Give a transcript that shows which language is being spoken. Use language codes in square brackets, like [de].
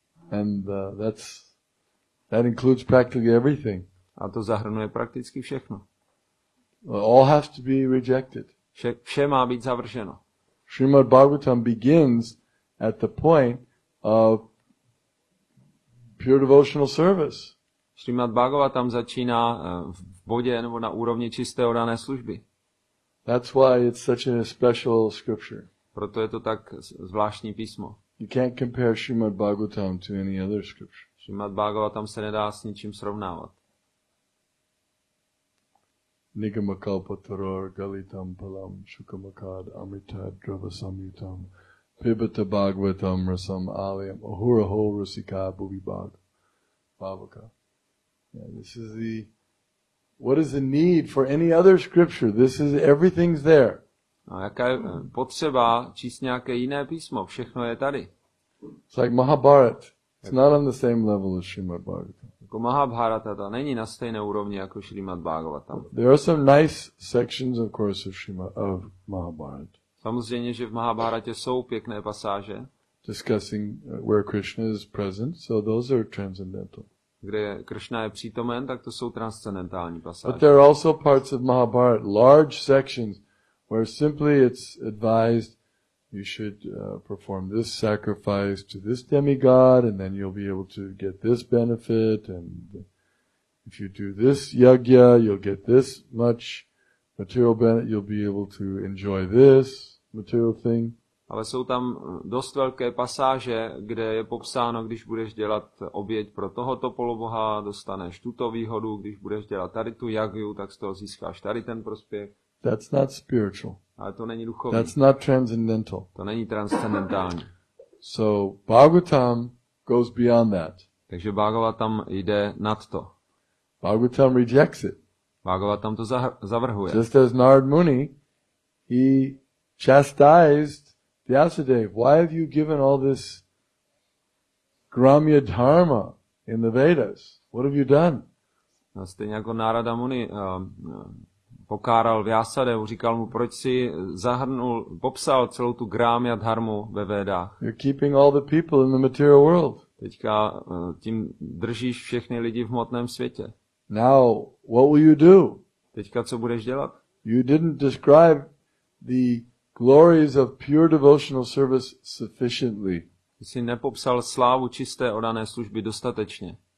[en] And that includes practically everything. [cs] A to zahrnuje prakticky všechno. [en] All has to be rejected. [cs] Vše má být zavrženo. [en] Srimad Bhagavatam begins at the point of pure devotional service. [cs] Srimad Bhagavatam začíná v bodě nebo na úrovni čisté oddané služby. [en] That's why it's such a special scripture. [cs] Proto je to tak zvláštní písmo. [en] You can't compare Srimad Bhagavatam to any other scripture. [cs] Srimad Bhagavatam se nedá s ničím srovnávat. [sa] Nigamakalpataror galitam palam shukamakad amritad drava samyutam pibata bhagavatam rasam alayam ahuraho rasika bhuvibhag bhavaka. [en] This is what is the need for any other scripture? This is, everything's there. [cs] A jaká je potřeba číst nějaké jiné písmo? Všechno je tady. [en] It's like Mahabharata. It's not on the same level as Srimad Bhagavatam. [cs] Jako Mahabharata, ta není na stejné úrovni jako Srimad Bhagavatam. [en] There are some nice sections, of course, of Mahabharata. [cs] Samozřejmě, že v Mahabharatě jsou pěkné pasáže, [en] discussing where Krishna is present, so those are transcendental. [cs] Kde Krishna je přítomen, tak to jsou transcendentální pasáže. [en] But there are also parts of Mahabharata, large sections, where simply it's advised you should perform this sacrifice to this demigod, and then you'll be able to get this benefit, and if you do this yajna, you'll get this much material benefit, you'll be able to enjoy this material thing. [cs] Ale jsou tam dost velké pasáže, kde je popsáno, když budeš dělat oběť pro tohoto poloboha, dostaneš tuto výhodu, když budeš dělat tady tu jagju, tak z toho získáš tady ten prospěch. [en] That's not spiritual. [cs] Ale to není duchovní. [en] That's not transcendental. [cs] To není transcendentální. [en] So Bhagavatam goes beyond that. [cs] Takže Bhagavatam jde nad to. [en] Bhagavatam rejects it. [cs] Bhagavatam to zavrhuje. [en] Just as Narad Muni, he chastised Vyasadeva. Why have you given all this gramya dharma in the Vedas? What have you done? [cs] A stejně jako Narada Muni pokáral Vyasadevu, říkal mu, proč si popsal celou tu gramya dharmu ve Védách. [en] You're keeping all the people in the material world. [cs] Teďka tím držíš všechny lidi v hmotném světě. [en] Now, what will you do? [cs] Teďka co budeš dělat? [en] You didn't describe the glories of pure devotional service sufficiently. [cs] Ty jsi nepopsal slávu čisté oddané služby dostatečně.